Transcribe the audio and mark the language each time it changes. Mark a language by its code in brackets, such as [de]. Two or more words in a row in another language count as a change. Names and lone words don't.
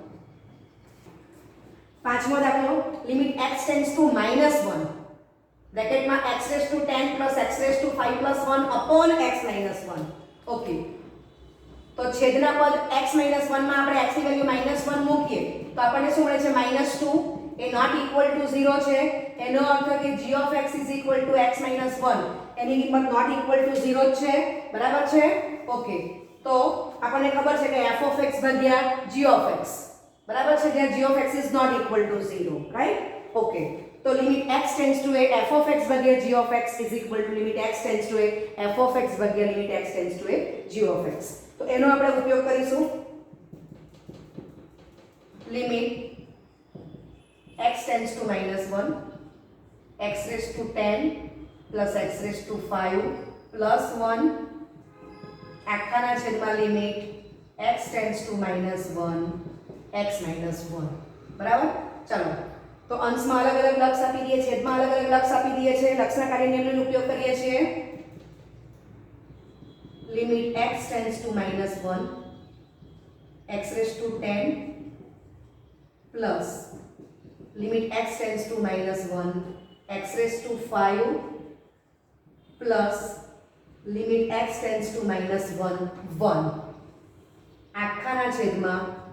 [gu] પાંચમો દાખલો [en] limit x tends to -1 બ્રેકેટમાં x raise to 10 plus x raise to 5 plus 1 upon x minus 1. [gu] ઓકે. તો છેદના પદ x માઈનસ 1 માં આપણે x ની વેલ્યુ -1 મૂકીએ તો આપણને શું મળે છે? -2 એ [en] not equal to 0 [gu] છે. એનો અર્થ કે [en] g of x is equal to x minus 1 [gu] એની કિંમત [en] not equal to 0 [gu] જ છે. બરાબર છે. ઓકે. તો આપણને ખબર છે કે [en] f of x [gu] ભાગ્યા [en] g of x [gu] બરાબર છે, જ્યાં [en] g of x is not equal to 0. Right. Okay. તો limit x tends to a f of x ભાગ્યા g of x is equal to limit x tends to a f of x ભાગ્યા limit x tends to a g of x. [gu] તો એનો આપણે ઉપયોગ કરીશું. [en] લિમિટ x tends to -1 x raised to 10 plus x raised to 5 plus 1 [gu] આખાના છેદમાં [en] limit x tends to -1 x -1 બરાબર. [gu] ચાલો તો અંશમાં અલગ અલગ લક્ષ આપી દઈએ, છેદમાં અલગ અલગ લક્ષ આપી દઈએ છીએ. લક્ષના કાર્ય નિયમનો ઉપયોગ કરીએ છીએ. [en] limit x tends to -1 x⁻10 plus limit x tends to -1 x⁵5 plus limit x tends to -1 1 [gu] આખાના છેદમાં